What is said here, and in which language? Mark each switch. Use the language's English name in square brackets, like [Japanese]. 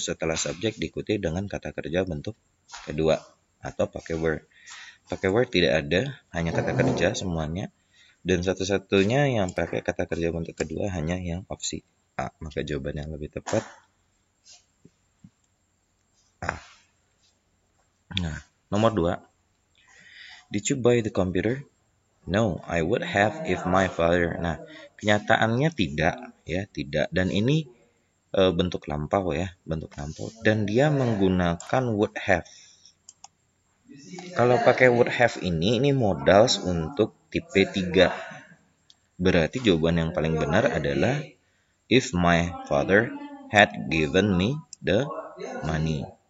[Indonesian] Setelah subjek diikuti dengan kata kerja bentuk kedua atau pakai were. Pakai were tidak ada, hanya kata kerja semuanya. Dan satu-satunya yang pakai kata kerja bentuk kedua hanya yang opsi A. Maka jawaban yang lebih tepat A. Nah, nomor 2. [English] Did you buy the computer? No, I would have if my father. [Indonesian] Nah, kenyataannya tidak ya, tidak. Dan ini bentuk lampau ya, bentuk lampau. Dan dia menggunakan would have. Kalau pakai would have ini modals untuk tipe 3. Berarti jawaban yang paling benar adalah [English] if my father had given me the money.